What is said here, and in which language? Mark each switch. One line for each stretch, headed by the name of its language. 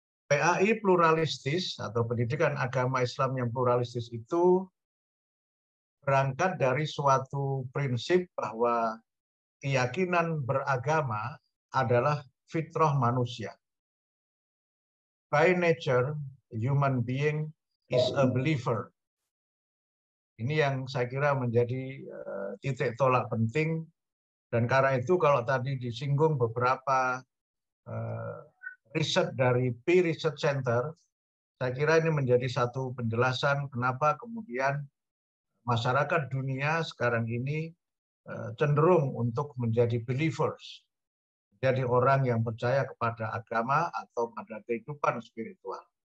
Indonesian: PAI pluralistis atau pendidikan agama Islam yang pluralistis itu berangkat dari suatu prinsip bahwa keyakinan beragama adalah fitrah manusia.
English: By nature, human being is a believer.
Indonesian: Ini yang saya kira menjadi titik tolak penting, dan karena itu kalau tadi disinggung beberapa riset dari Pew Research Center, saya kira ini menjadi satu penjelasan kenapa kemudian masyarakat dunia sekarang ini cenderung untuk menjadi believers, jadi orang yang percaya kepada agama atau pada kehidupan spiritual.